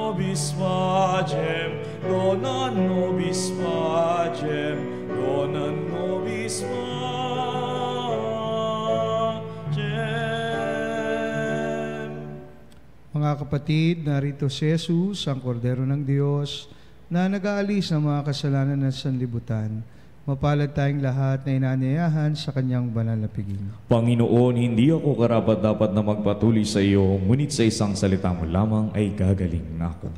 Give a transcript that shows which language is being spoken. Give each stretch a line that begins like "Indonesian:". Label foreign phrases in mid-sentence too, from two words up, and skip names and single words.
Latin: nobis pacem, dona nobis pacem, dona nobis pacem.
Filipino: Mga kapatid, narito si Jesus, ang kordero ng Diyos, na nag-aalis ng mga kasalanan ng sanlibutan. Mapalad tayong lahat na inaanyayahan sa kanyang banal na piging. Panginoon, hindi ako karapat-dapat na magpatuloy sa iyo, ngunit sa isang salita mo lamang ay gagaling na ako.